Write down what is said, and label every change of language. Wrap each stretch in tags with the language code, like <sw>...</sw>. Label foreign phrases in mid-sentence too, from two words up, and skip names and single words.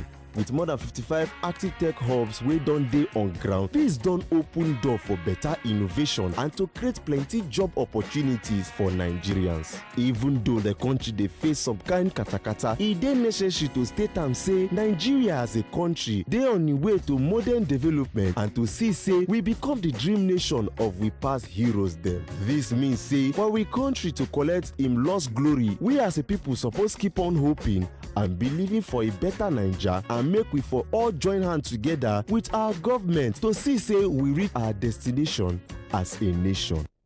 <pcm>With more than 55 active tech hubs wey don dey on ground, this don open door for better innovation and to create plenty job opportunities for Nigerians. Even though the country dey face some kind katakata, e dey necessary to state am say Nigeria as a country dey on the way to modern development and to see say we become the dream nation of we past heroes dem. This means say for we country to collect im lost glory, we as a people suppose keep on hoping and believing for a better Naija and make we for all join hands together with our government to see say we reach our destination as a nation.</pcm>